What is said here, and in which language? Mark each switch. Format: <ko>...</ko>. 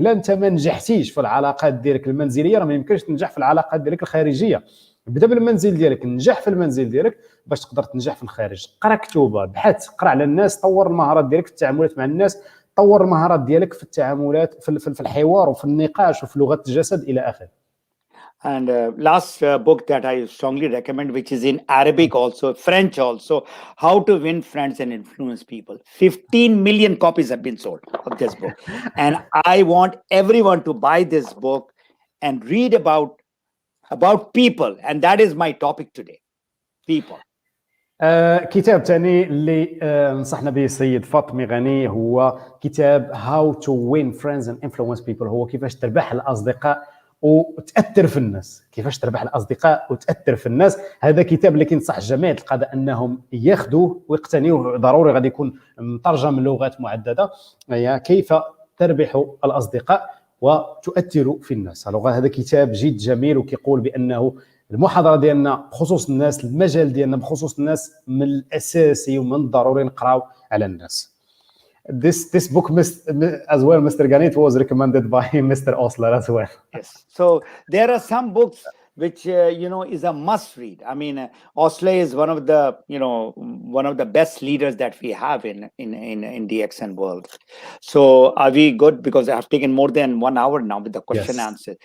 <ar>لا انت ما نجحتيش في العلاقات ديالك المنزليه، راه ما يمكنش تنجح في العلاقات ديالك الخارجيه. بدا بالمنزل ديالك، نجح في المنزل ديالك باش تقدر تنجح في الخارج. قرا كتوبه، بحث، قرا على الناس، طور المهارات ديالك في التعاملات مع الناس، طور المهارات ديالك في التعاملات في الحوار وفي النقاش وفي لغه الجسد الى اخره.</ar> <en>And last book that I strongly recommend, which is in Arabic also, French also, How to Win Friends and Influence People. 15 million copies have been sold of this book. And I want everyone to buy this book and read about people. And that is my topic today, people.</en> <ar>كتاب ثاني اللي نصحنا به السيد فاطمي غني هو كتاب How to Win Friends and Influence People. هو كيفاش تربح الأصدقاء وتأثر في الناس، كيفاش تربح الأصدقاء وتأثر في الناس. هذا كتاب اللي كنصح جميع القادة أنهم ياخذوه ويقتنيوه، ضروري غادي يكون مترجم من لغات معددة. هي كيف تربح الأصدقاء وتؤثر في الناس. هذا كتاب جد جميل، وكيقول بأنه المحاضرة ديالنا بخصوص الناس، المجال ديالنا بخصوص الناس، من الأساسي ومن الضروري نقراو على الناس.</ar> <en>This book, as well, Mr. Ganit, was recommended by Mr. Osler as well. Yes. So there are some books which is a must read. I mean, Osler is one of the best leaders that we have in Dxn world. So are we good? Because I have taken more than 1 hour now with the question answer.</en>